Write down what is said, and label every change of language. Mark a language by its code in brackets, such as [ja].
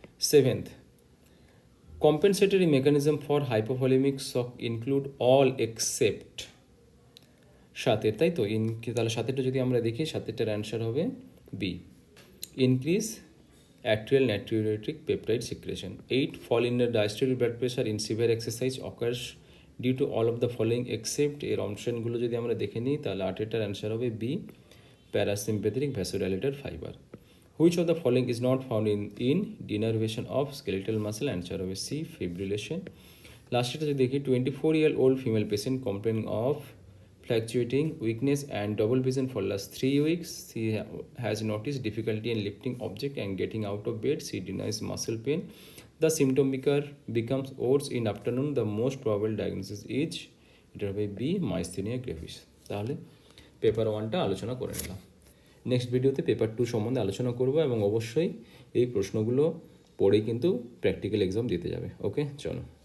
[en] seventh, compensatory mechanism for hypovolemic shock include all except, [bn] সাতের, তাই তো, তাহলে সাতেরটা যদি আমরা দেখি, সাতেরটার অ্যান্সার হবে B, [en] increase atrial natriuretic peptide secretion. 8, fall in the diastolic blood pressure in severe exercise occurs due to all of the following except, [bn] এর অপশনগুলো যদি আমরা দেখে নিই তাহলে 8টার অ্যান্সার হবে B, [en] Parasympathetic vasodilator fiber. Which of the following is not found in denervation of skeletal muscle, answer হবে C, fibrillation। [bn] লাস্টটা যদি দেখি, [en] 24-year-old female patient complaining of fluctuating weakness and double vision for last 3 weeks. She has noticed difficulty in lifting object and getting out of bed. She denies muscle pain. The symptom becomes worse in afternoon. The most probable diagnosis is [bn] এটা হবে [en] B myasthenia gravis. [bn] তাহলে paper 1টা আলোচনা করে নিলাম। Next ভিডিওতে paper 2 সম্বন্ধে আলোচনা করব এবং অবশ্যই এই প্রশ্নগুলো পড়েই কিন্তু প্র্যাকটিক্যাল এক্সাম দিতে যাবে। ওকে, চলো।